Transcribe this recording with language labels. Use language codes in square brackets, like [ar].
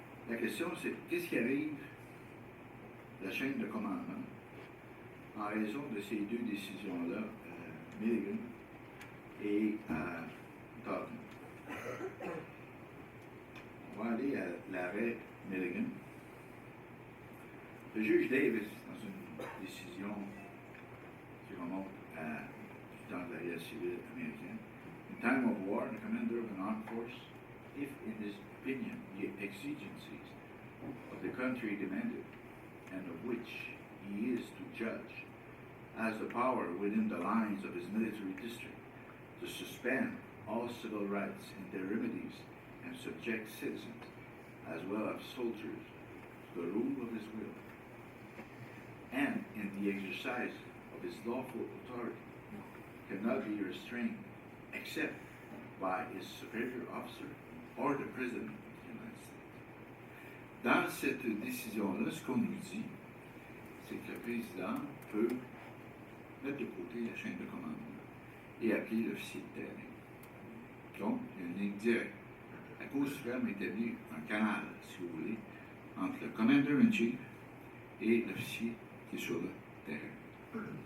[fr] La question, c'est qu'est-ce qui arrive la chaîne de commandement en raison de ces deux décisions-là, Milligan et Taunton. On va aller à l'arrêt Milligan. Le juge Davis, dans une décision qui remonte du temps de la guerre civile américaine, [en] in time of war, the commander of an armed force, if in his opinion the exigencies of the country demanded, and of which he is to judge, has the power within the lines of his military district to suspend all civil rights and their remedies and subject citizens, as well as soldiers, to the rule of his will, and in the exercise of his lawful authority, cannot be restrained except by his superior officer or the President of the United States. [fr] Dans cette décision-là, ce qu'on nous dit, c'est que le président peut mettre de côté la chaîne de commandement et appeler l'officier de terrain. Donc, il y a une ligne directe. La Cour suprême établit un canal, si vous voulez, entre le Commander-in-Chief et l'officier qui est sur le terrain.